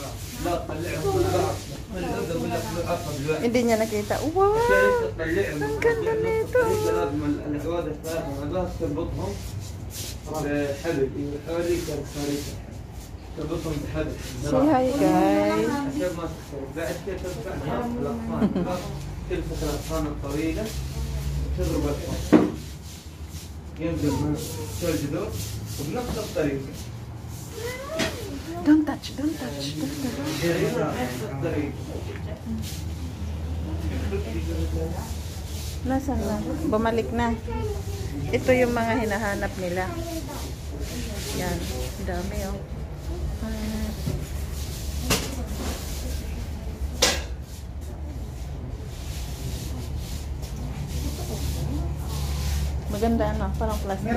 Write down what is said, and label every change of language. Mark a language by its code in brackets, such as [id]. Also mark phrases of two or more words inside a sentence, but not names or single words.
[tl] Hindi niya nakita. Wow! Ang ganda nito. [en] Say hi, guys. [ar] تلفت الأغصان الطويلة وتضرب الحصان ينزل من الجذور وبنفس الطريقة. [en] Don't touch. [ar] نفس الطريقة. [tl] Nasaan na? Bumalik na. Ito yung mga hinahanap nila. Yan. Dami, oh. Maganda, ano? Parang plastic.